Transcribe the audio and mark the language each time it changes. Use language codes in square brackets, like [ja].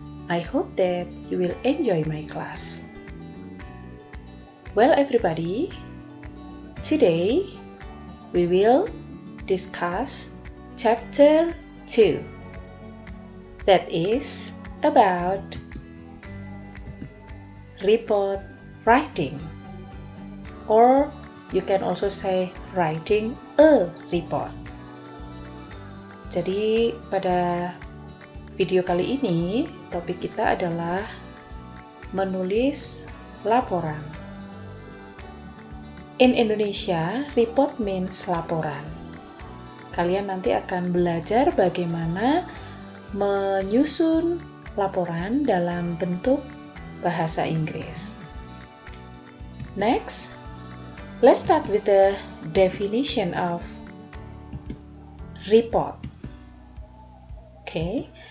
[en] I hope that you will enjoy my class. Well everybody, today, we will discuss Chapter 2. That is about report writing. Or you can also say writing a report. [id] Jadi pada video kali ini, topik kita adalah menulis laporan. [en] In Indonesia, report means laporan. [id] Kalian nanti akan belajar bagaimana menyusun laporan dalam bentuk bahasa Inggris. [en] Next, let's start with the definition of report. Okay.